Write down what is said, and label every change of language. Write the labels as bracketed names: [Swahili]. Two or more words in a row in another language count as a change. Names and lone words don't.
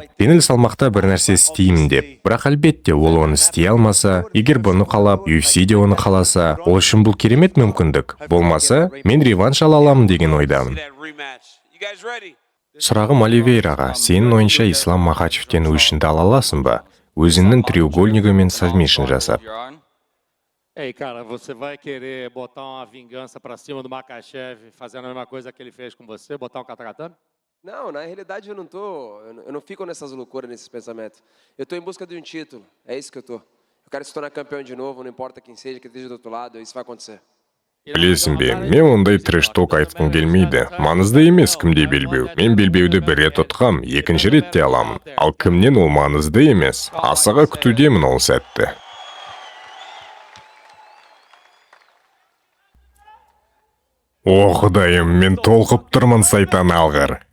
[Kazakh] Жеңіл салмақта бір нәрсе істеймін деп. Бірақ әлбетте ол оны істей алмаса, егер бұны қалап, UFC де оны қаласа, ол үшін бұл керемет мүмкіндік. Болмаса, мен реванш ала аламын деген ойдамын. Сұрағым Оливейраға, сенің ойынша Ислам Махачевтен өшінді ала аласың ба? Өзінің треугольнигі мен сабмишн жасап. [Portuguese] Ei, cara, você vai querer botar uma vingança pra cima do Makhachev, fazendo a mesma coisa que ele fez com você, botar um kata-katame? Não, na realidade eu não fico nessas loucuras, nesses pensamentos. Eu tô em busca de um título, é isso que eu tô. Eu quero se tornar campeão de novo, não importa quem seja, que esteja do outro lado, isso vai acontecer. [Kazakh] Білесің бе, мен ондай трэш-ток айтқым келмейді. Маңызды емес кімде белбеу. Мен белбеуді бір рет ұтқам, екінші ретте аламын. Ал кімнен ол маңызды емес. Асыға күтудемін ол сәтті. О, Құдайым, мен толқып тұрмын сайтан алғыр.